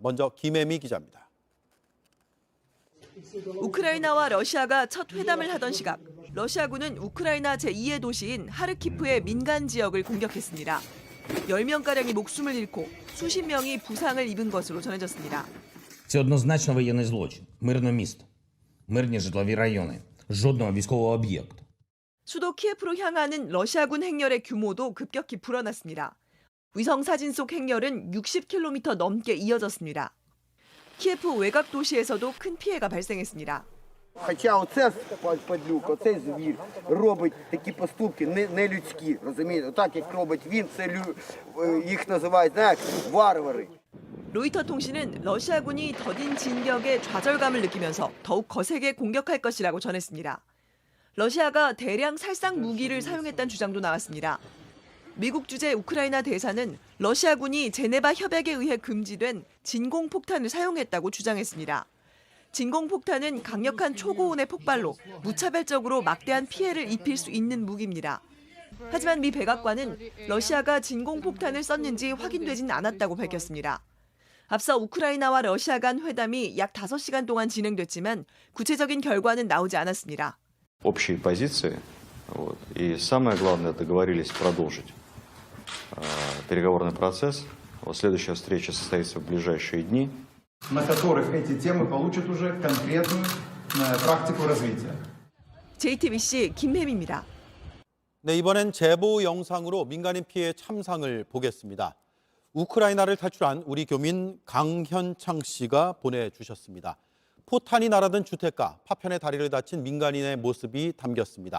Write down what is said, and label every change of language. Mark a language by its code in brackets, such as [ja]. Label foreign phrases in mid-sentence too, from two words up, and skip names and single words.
[ko] 먼저 김혜미 기자입니다. 우크라이나와 러시아가 첫 회담을 하던 시각, 러시아군은 우크라이나 제2의 도시인 하르키프의 민간 지역을 공격했습니다. 10명가량이 목숨을 잃고 수십 명이 부상을 입은 것으로 전해졌습니다. [uk] Це однозначно воєнний злочин. Мирне місто, мирні житлові райони, жодного військового об'єкту. [ko] 수도 키예프로 향하는 러시아군 행렬의 규모도 급격히 불어났습니다. 위성 사진 속 행렬은 60km 넘게 이어졌습니다. 키예프 외곽 도시에서도 큰 피해가 발생했습니다. [uk] Хоча оце падлюк, оцей звір робить такі поступки нелюдські, розумієте? Так як робить він, це їх називають, знаєте, варвари. [ko] 로이터 통신은 러시아군이 더딘 진격에 좌절감을 느끼면서 더욱 거세게 공격할 것이라고 전했습니다. 러시아가 대량 살상 무기를 사용했다는 주장도 나왔습니다. 미국 주재 우크라이나 대사는 러시아군이 제네바 협약에 의해 금지된 진공폭탄을 사용했다고 주장했습니다. 진공폭탄은 강력한 초고온의 폭발로 무차별적으로 막대한 피해를 입힐 수 있는 무기입니다. 하지만 미 백악관은 러시아가 진공폭탄을 썼는지 확인되진 않았다고 밝혔습니다. 앞서 우크라이나와 러시아 간 회담이 약 5시간 동안 진행됐지만 구체적인 결과는 나오지 않았습니다. [ru] Общие позиции, и самое главное, договорились продолжить переговорный процесс. Следующая встреча состоится в ближайшие дни. На которых эти темы получат уже конкретную практику развития. [ko] JTBC 김혜미입니다. 네, 이번엔 제보 영상으로 민간인 피해 참상을 보겠습니다. 우크라이나를 탈출한 우리 교민 강현창 씨가 보내주셨습니다. 포탄이 날아든 주택가, 파편에 다리를 다친 민간인의 모습이 담겼습니다.